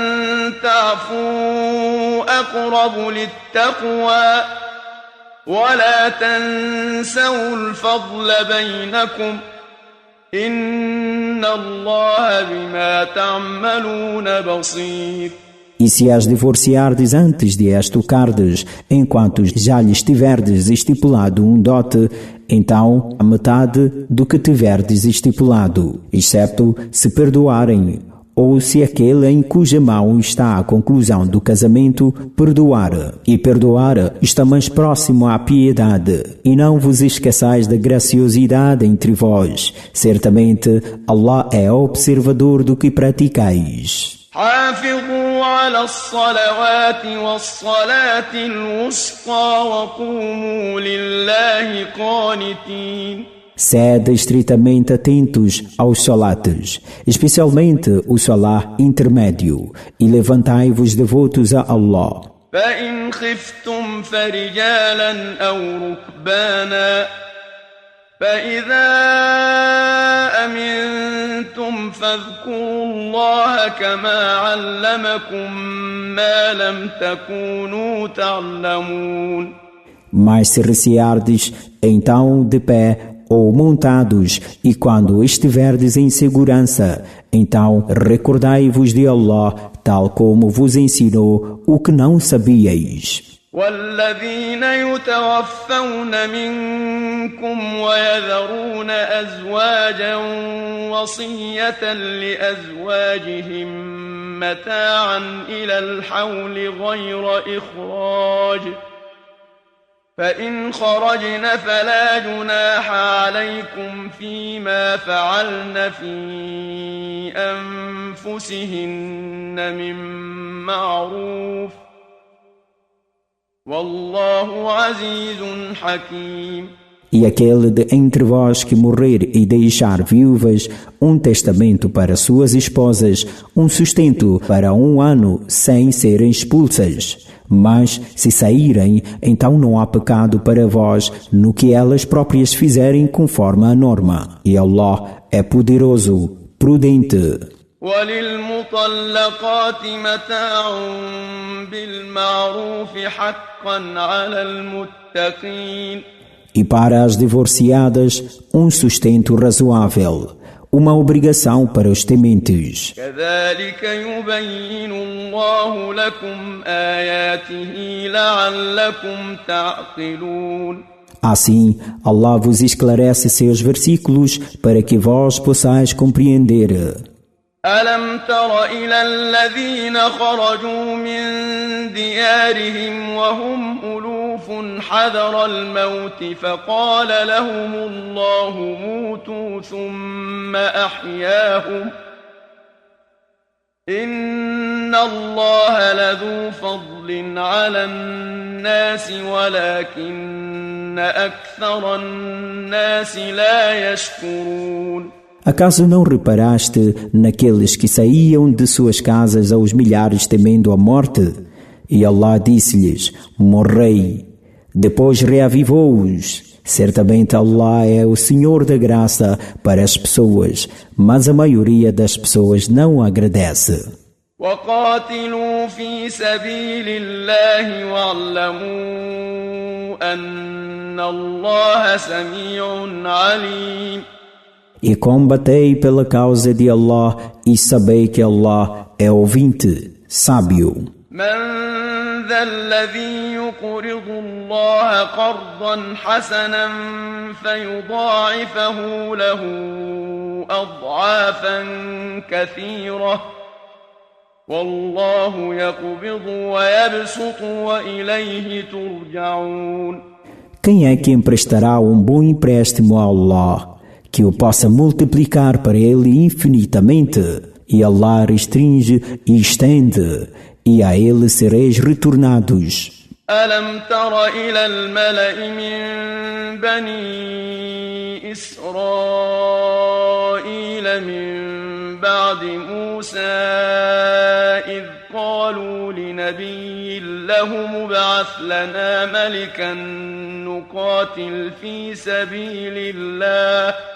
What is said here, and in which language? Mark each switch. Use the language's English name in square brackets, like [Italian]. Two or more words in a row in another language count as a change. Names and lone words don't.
[Arabic] تعفوا أقرب للتقوى ولا تنسوا الفضل بينكم إن الله بما تعملون بصير. [Portuguese] E se as divorciardes antes de as tocardes, enquanto já lhes tiverdes estipulado um dote, então a metade do que tiverdes estipulado, excepto se perdoarem, ou se aquele em cuja mão está a conclusão do casamento perdoar. E perdoar está mais próximo à piedade. E não vos esqueçais da graciosidade entre vós. Certamente, Allah é observador do que praticais. [Arabic] حافظوا على الصلوات والصلاة الوسطى وقوموا لله قانتين. [Portuguese] Sede estritamente atentos aos salates, especialmente o salah intermédio, e levantai-vos devotos a Allah. [Arabic] فإن خفتم فرجالا أو ركبانا فإذا أمنتم فاذكروا الله كما علمكم ما لم تكونوا تعلمون. [Portuguese] Mas se receardes, então de pé ou montados, e quando estiverdes em segurança, então recordai-vos de Allah, tal como vos ensinou o que não sabíeis. [Arabic] والذين يتوفون منكم ويذرون أزواجا وصية لأزواجهم متاعا إلى الحول غير إخراج فإن خرجن فلا جناح عليكم فيما فعلن في أنفسهن من معروف والله عزيز حكيم. [Portuguese] E aquele de entre vós que morrer e deixar viúvas, um testamento para suas esposas, um sustento para 1 ano sem serem expulsas. Mas, se saírem, então não há pecado para vós no que elas próprias fizerem conforme a norma. E Allah é poderoso, prudente. [Arabic] وللمطلقات متاع بالمعروف حقا على المتقين. [Portuguese] E para as divorciadas, sustento razoável, uma obrigação para os tementes. [Arabic] كذلك يبين الله لكم آياته لعلكم تعقلون. [Portuguese] Assim, Allah vos esclarece seus versículos para que vós possais compreender. [Arabic] ألم تر إلى الذين خرجوا من ديارهم وهم ألوف حذر الموت فقال لهم الله موتوا ثم أحياهم إن الله لذو فضل على الناس ولكن أكثر الناس لا يشكرون. [Portuguese] Acaso não reparaste naqueles que saíam de suas casas aos milhares temendo a morte? E Allah disse-lhes, morrei. Depois reavivou-os. Certamente Allah é o Senhor da graça para as pessoas, mas a maioria das pessoas não agradece. [Arabic] وقاتلوا في سبيل الله واعلموا أن الله سميع عليم. [Portuguese] E combatei pela causa de Allah e sabei que Allah é ouvinte, sábio. [Arabic] من ذا الذي يقرض الله قرضا حسنا فيضاعفه له أضعافا كثيرة والله يقبض ويبسط وإليه ترجعون. [Portuguese] Quem é que emprestará bom empréstimo a Allah, que o possa multiplicar para ele infinitamente? E Allah restringe e estende, e a ele sereis retornados. [Arabic] ألم تر إلى الملأ من بني إسرائيل من بعد موسى إذ قالوا لنبي له ابعث لنا ملكا نقاتل في سبيل الله